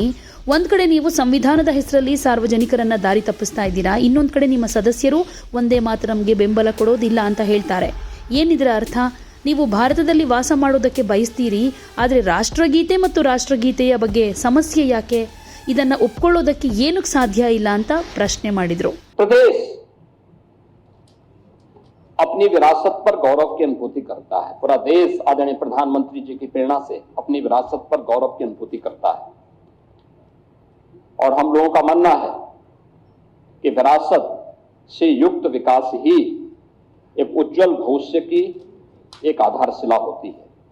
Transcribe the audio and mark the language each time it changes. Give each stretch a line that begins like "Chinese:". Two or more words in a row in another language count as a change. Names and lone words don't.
Kannada: ಒಂದ್ ಕಡೆ ನೀವು ಸಂವಿಧಾನದ ಹೆಸರಲ್ಲಿ ಸಾರ್ವಜನಿಕರನ್ನ ದಾರಿ ತಪ್ಪಿಸ್ತಾ ಇದ್ದೀರಾ, ಇನ್ನೊಂದ್ ಕಡೆ ನಿಮ್ಮ ಸದಸ್ಯರು ವಂದೇ ಮಾತರಂಗೆ ಬೆಂಬಲ ಕೊಡೋದಿಲ್ಲ ಅಂತ ಹೇಳ್ತಾರೆ. ಏನಿದರ ಅರ್ಥ? ನೀವು ಭಾರತದಲ್ಲಿ ವಾಸ ಮಾಡೋದಕ್ಕೆ ಬಯಸ್ತೀರಿ, ಆದರೆ ರಾಷ್ಟ್ರಗೀತೆ ಮತ್ತು ರಾಷ್ಟ್ರಗೀತೆಯ ಬಗ್ಗೆ ಸಮಸ್ಯೆ ಯಾಕೆ? ಇದನ್ನ ಒಪ್ಕೊಳ್ಳೋದಕ್ಕೆ ಏನಕ್ಕೆ ಸಾಧ್ಯ ಇಲ್ಲ ಅಂತ ಪ್ರಶ್ನೆ ಮಾಡಿದ್ರು.
Hindi: प्रदेश अपनी विरासत पर गौरव की अनुभूति करता है। पूरा देश आदरणीय प्रधानमंत्री जी की प्रेरणा से अपनी विरासत पर गौरव की अनुभूति करता है और हम लोगों का मानना है कि विरासत से युक्त विकास ही एक उज्जवल भविष्य की एक आधारशिला होती है।